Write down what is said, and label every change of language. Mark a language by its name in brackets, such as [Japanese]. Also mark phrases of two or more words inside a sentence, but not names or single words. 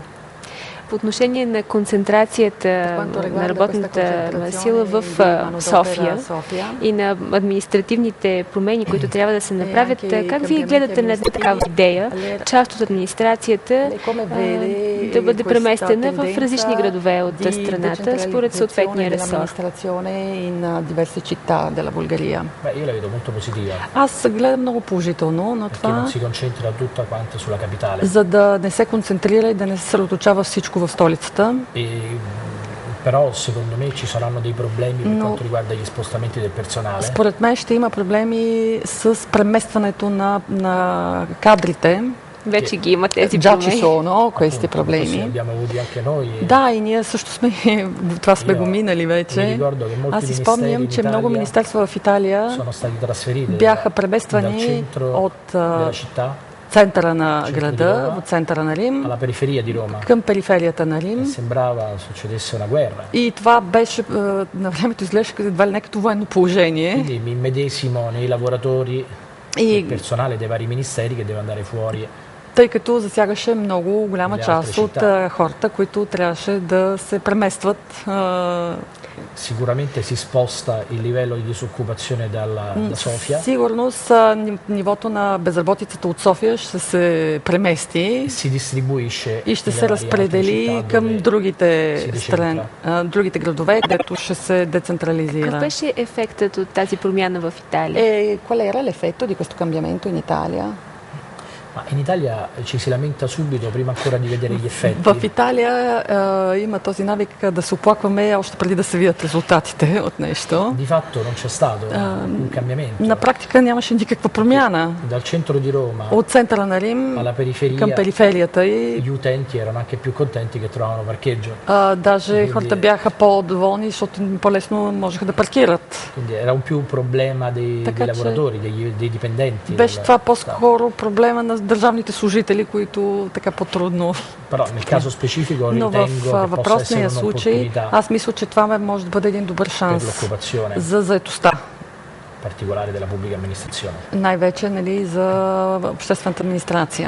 [Bulgarian] По отношение на концентрацията на работната сила в София и на административните промени, които трябва да се направят, как вие гледате на такава идея, част от администрацията да бъде преместена в различни градове от страната, според съответния ресор? Аз гледам много положително на това, за да не се концентрира и да не се съсредоточава всичко в столицата. [Italian] Però secondo me ci saranno dei problemi per quanto riguarda gli spostamenti del personale. [Bulgarian] Според мен ще има проблеми с преместването на кадрите. Вече ги има тези проблеми. [Italian] Già ci sono questi problemi. [Bulgarian] Да, и ние също сме го минали вече. Аз си спомням, че много министерства в Италия бяха премествани от центъра на града, от центъра на Рим, към периферията на Рим. И това беше, на времето изглеждаше едва ли не като военно положение. И тъй като засягаше много голяма част от хората, които трябваше да се преместват. [Italian] Sicuramente si sposta il livello di disoccupazione da Sofia. [Bulgarian] Сигурно нивото на безработицата от София ще се премести и ще се разпредели към другите градове, където ще се децентрализира. Какъв беше ефектът от тази промяна в Италия? [Italian] Qual era l'effetto di questo cambiamento in Italia? In Italia ci si lamenta subito, prima ancora di vedere gli effetti. [Bulgarian] В Италия има този навик да се оплакваме още преди да се видят резултатите от нещо. [Italian] Di fatto non c'è stato un cambiamento. [Bulgarian] На практика нямаше никаква промяна. [Italian] Dal centro di Roma [Bulgarian] от центъра на Рим [Italian] alla periferia, [Bulgarian] към периферията и [Italian] gli utenti erano anche più contenti che trovavano parcheggio. [Bulgarian] Даже хората бяха по-доволни, защото по-лесно можеха да паркират. [Italian] Quindi era un più un problema dei lavoratori, dei dipendenti. [Bulgarian] Беше това по-скоро проблема на държавните служители, които така по-трудно. Но в въпросния случай аз мисля, че това може да бъде един добър шанс за заетостта. Най-вече, нали, за обществената администрация.